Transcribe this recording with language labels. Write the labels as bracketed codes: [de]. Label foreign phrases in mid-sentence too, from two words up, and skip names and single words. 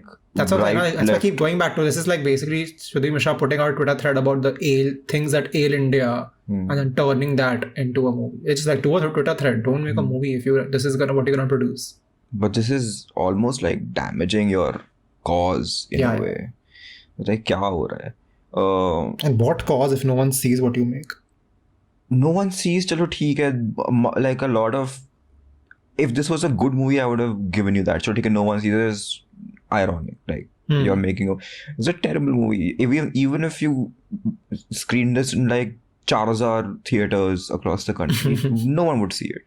[en] That's what I keep going back to. This is like basically Sudhir Mishra putting out a Twitter thread about the things that ail India and then turning that into a movie. It's just like, do a Twitter thread. Don't make a movie if this is what you're going to produce. But this is almost like damaging your cause in a way. Like, [hi] क्या हो रहा है? [en] And what cause if no one sees what you make? No one sees, [hi] चलो ठीक है. [en] Like a lot of... If this was a good movie, I would have given you that. So no one sees it is ironic. Like, you're making it's a terrible movie. Even if you screen this in like 4,000 theaters across the country, no one would see it.